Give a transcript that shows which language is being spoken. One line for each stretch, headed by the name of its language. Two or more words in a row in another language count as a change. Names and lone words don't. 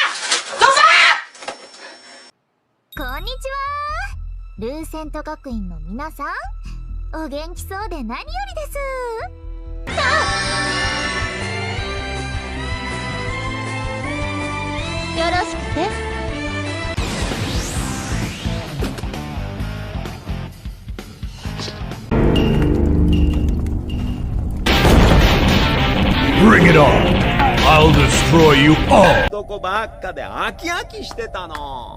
German: Sofort!
Japanese: こんにちは。ルーセント学院の皆さん、お元気そうで何よりです。よろしくて。
English: Bring it on! I'll destroy you all!
Japanese: どこばっかで飽き飽きしてたの。